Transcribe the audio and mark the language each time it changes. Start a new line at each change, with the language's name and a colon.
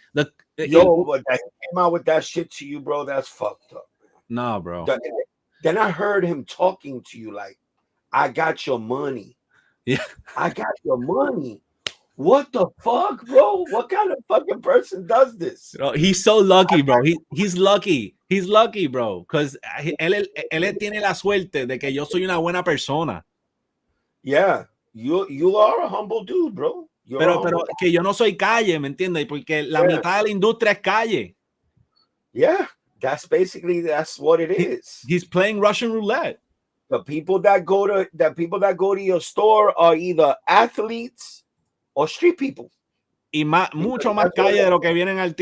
English: But that came out with that shit to you, bro. That's fucked up. No, bro. Then I heard him talking to you like, I got your money. Yeah. I got your money. What the fuck, bro? What kind of fucking person does this? He's so lucky, bro. He's lucky. He's lucky, bro.
Spanish: Because él tiene la suerte de que yo soy una buena persona.
English: Yeah. You are a humble dude, bro.
Spanish: Pero que yo no soy calle, ¿me entiendes? Porque la mitad de la industria es calle.
English: Yeah. That's what it is. He's playing Russian roulette. The people that go to your store are either athletes or street people.
Spanish: Y mucho más calle de lo que vienen